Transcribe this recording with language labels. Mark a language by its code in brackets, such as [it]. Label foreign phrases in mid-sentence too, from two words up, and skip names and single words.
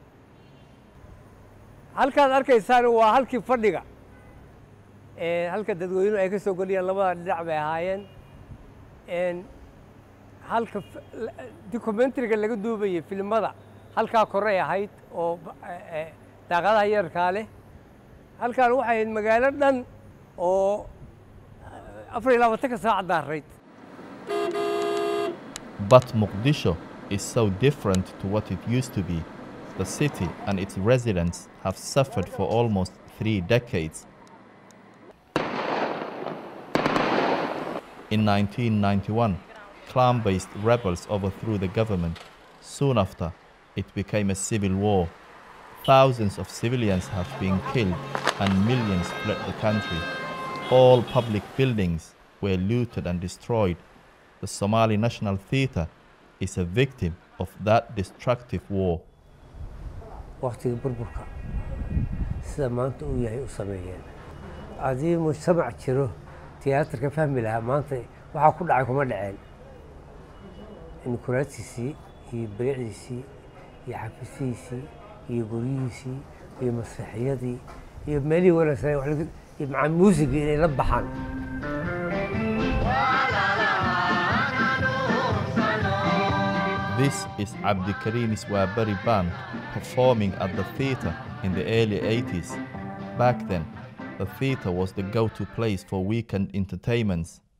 [so] arkaysaan waa halkii fadhiga halka dadweynuhu ay ka soo galiyeen labada dhinac bay ahaayeen halka documentary-ga laga duubayay filmada halkaa korey ahayd oo daaqadaha yarkaa leh halkan waxay ahayd magaalo dhan oo 24 saac daarayd. [en] But Mogadishu is so different to what it used to be. The city and its residents have suffered for almost 3 decades. In 1991, clan-based rebels overthrew the government. Soon after, it became a civil war. Thousands of civilians have been killed and millions fled the country. All public buildings were looted and destroyed. The Somali National Theatre is a victim of that destructive war. [so] waqtiga burburka sida maanta uu yahay u sameeyeen adii mujtamac jiro tiyaatarka fahmi lahaa maanta waxa ku dhacay kuma dhaceen in kuraasiisii iyo bilicdiisii iyo xafiisiisii iyo gurigiisii iyo masraxiyadii iyo meelihii wanaagsan iyo macaan muusiga inay la baxaan. [en] This is Abdikarim's Waaberi band performing at the theatre in the early 80s. Back then, the theatre was the go-to place for weekend entertainments.